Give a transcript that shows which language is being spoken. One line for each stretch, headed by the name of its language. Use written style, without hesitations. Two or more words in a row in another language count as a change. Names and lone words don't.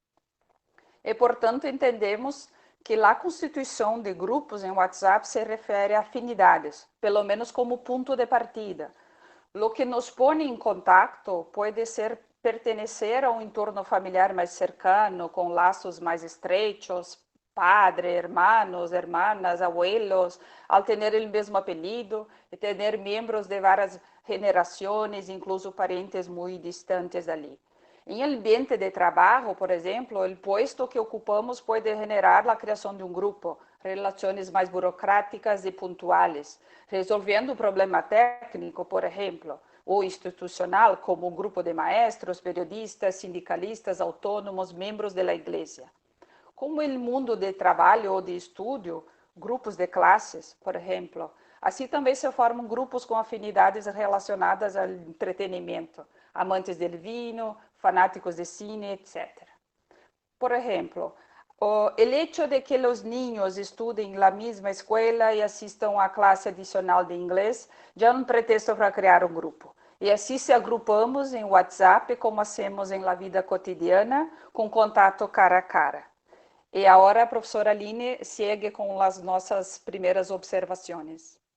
Portuguese: E, portanto, entendemos que a constituição de grupos em WhatsApp se refere a afinidades, pelo menos como ponto de partida.
Spanish: Lo que nos
Portuguese: põe em contato pode ser pertencer a um entorno familiar mais cercano, com laços mais estreitos,
Spanish: padre, hermanos, hermanas, abuelos, al tener el
Portuguese: mesmo apelido e tener membros de várias gerações, incluso parentes muito distantes ali. Em ambiente de trabalho, por exemplo, o posto que ocupamos pode generar a criação de um grupo, relações mais burocráticas e pontuais, resolvendo um problema técnico, por exemplo, ou institucional, como um grupo de
Spanish: maestros, periodistas,
Portuguese: sindicalistas, autônomos, membros da igreja. Como o mundo de trabalho ou de estudo, grupos de classes, por exemplo, assim também se formam grupos com afinidades relacionadas ao entretenimento,
Spanish: amantes del vino, fanáticos de cine, etc.
Portuguese: Por exemplo, o
Spanish: hecho de que
Portuguese: os niños estudem na mesma escola e assistam a classe adicional de inglês já é um pretexto para criar um grupo. E assim se agrupamos em WhatsApp, como hacemos em
Spanish: la vida cotidiana,
Portuguese: com contato cara a cara. E agora a professora Aline segue com as nossas primeiras observações.